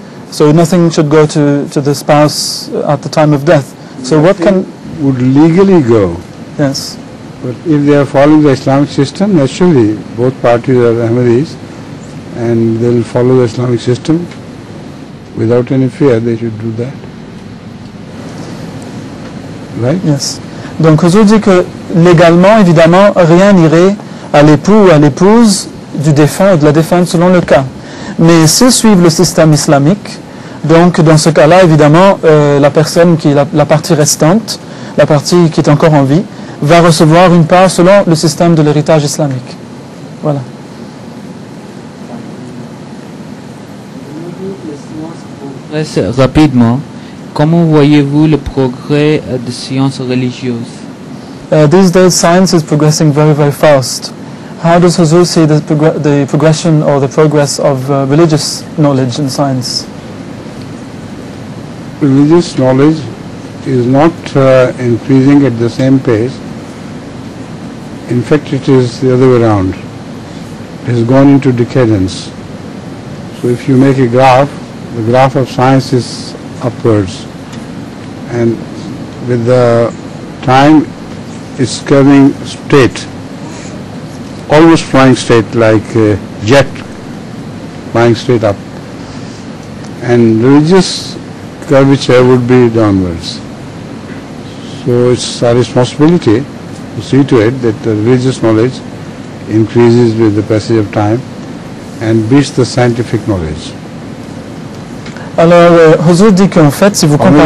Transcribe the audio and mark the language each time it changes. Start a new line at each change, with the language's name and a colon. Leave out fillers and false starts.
English: So nothing should go to the spouse at the time of death. So what can... would legally go. Yes. But if they are following the Islamic system, naturally both parties are Ahmadis and they will follow the Islamic system without any fear. They should do that. Right? Yes.
French: Donc Hazur dit que légalement, évidemment, rien n'irait à l'époux ou à l'épouse du défunt ou de la défunte selon le cas. Mais s'ils suivent le système islamique, donc dans ce cas-là, évidemment, la personne qui est la partie restante, la partie qui est encore en vie, va recevoir une part selon le système de l'héritage islamique. Voilà. Rapidement, comment voyez-vous le progrès des sciences religieuses?
English: These days science is progressing very, very fast. How does Hazur see the progression or the progress of religious knowledge and science? Religious knowledge is not increasing at the same pace. In fact, it is the other way around. It has gone into decadence. So if you make a graph, the graph of science is upwards, and with the time it's curving straight, almost flying straight, like a jet flying straight up. And religious curvature would be downwards. So it's our responsibility to see to it that the religious knowledge increases with the passage of time and beats the scientific knowledge.
French: Alors, Hazur dit qu'en fait, si vous comparez...